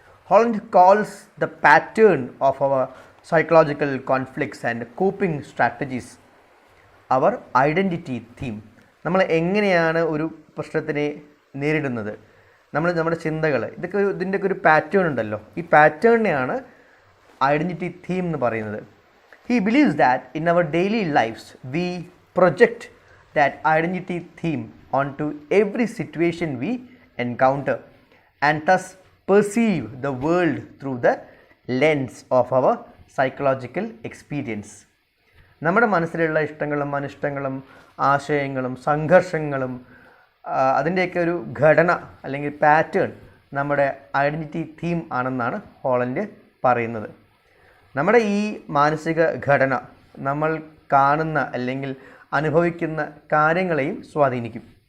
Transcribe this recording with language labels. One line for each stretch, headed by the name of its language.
English: Holland calls the pattern of our psychological conflicts and coping strategies our identity theme.
Malayalam: നമ്മൾ എങ്ങനെയാണ് ഒരു പ്രശ്നത്തിനെ നേരിടുന്നത്, നമ്മുടെ ചിന്തകൾ, ഇതിൻ്റെയൊക്കെ ഒരു പാറ്റേൺ ഉണ്ടല്ലോ, ഈ പാറ്റേണിനെയാണ് ഐഡൻറ്റിറ്റി തീം എന്ന് പറയുന്നത്.
English: He believes that in our daily lives we project that identity theme onto every situation we encounter and thus perceive the world through the lens of our psychological experience.
Malayalam: നമ്മുടെ മനസ്സിലുള്ള ഇഷ്ടങ്ങളും അനിഷ്ടങ്ങളും ആശയങ്ങളും സംഘർഷങ്ങളും അതിൻ്റെയൊക്കെ ഒരു ഘടന അല്ലെങ്കിൽ പാറ്റേൺ നമ്മുടെ ഐഡൻറ്റിറ്റി തീം ആണെന്നാണ് ഹോളണ്ട് പറയുന്നത്. നമ്മുടെ ഈ മാനസിക ഘടന നമ്മൾ കാണുന്ന അല്ലെങ്കിൽ അനുഭവിക്കുന്ന കാര്യങ്ങളെയും സ്വാധീനിക്കും.